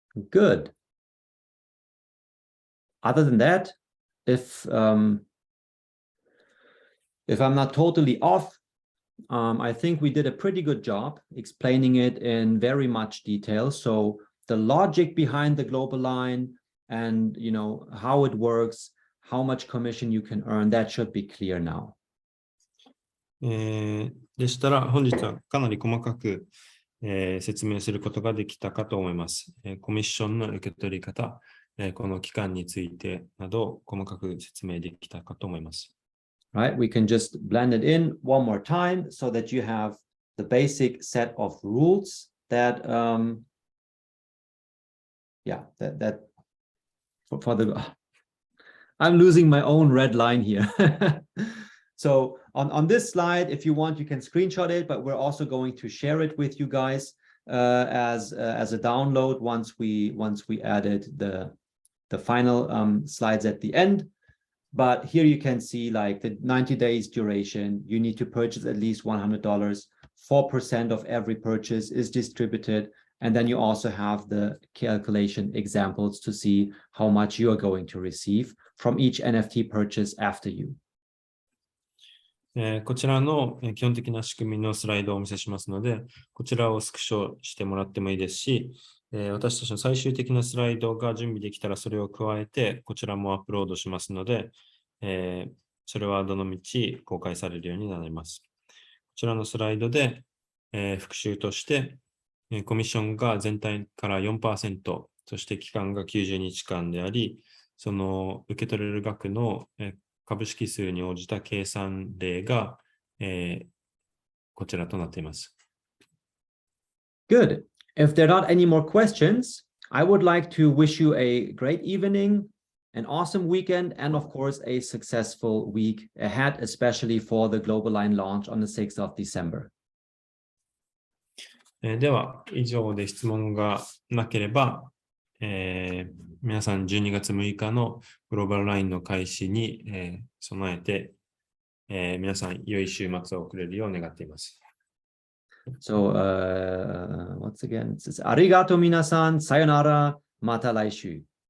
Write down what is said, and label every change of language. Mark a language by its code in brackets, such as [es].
[en] Good. Other than that, if I'm not totally off, I think we did a pretty good job explaining it in very much detail. So the logic behind the global line and how it works, how much commission you can earn, that should be clear now. [ja] でしたら、本日はかなり細かく、説明することができたかと思います。コミッションの受け取り方、この期間についてなど細かく説明できたかと思います。 [en] Right, we can just blend it in one more time so that you have the basic set of rules that, that for the, I'm losing my own red line here. So on this slide, if you want, you can screenshot it, but we're also going to share it with you guys as a download once we added the final slides at the end. But here you can see like the 90 days duration, you need to purchase at least $100, 4% of every purchase is distributed. And then you also have the calculation examples to see how much you are going to receive from each NFT purchase after you. [ja] こちらの基本的な仕組みのスライドをお見せしますので、こちらをスクショしてもらってもいいですし、私たちの最終的なスライドが準備できたらそれを加えて、こちらもアップロードしますので、それはどのみち公開されるようになります。こちらのスライドで、復習として、コミッションが全体から 4%、そして期間が90日間であり、その受け取れる額の株式数に応じた計算例が、こちらとなっています。 [en] Good. If there are not any more questions, I would like to wish you a great evening, an awesome weekend, and of course, a successful week ahead, especially for the Global Line launch on the 6th of December. [ja] では、以上で質問がなければ、皆さん12月6日のグローバルラインの開始に、備えて、皆さん良い週末を送れるよう願っています。 [en] So, once again, [ja] arigato minasan, sayonara, mata laishu.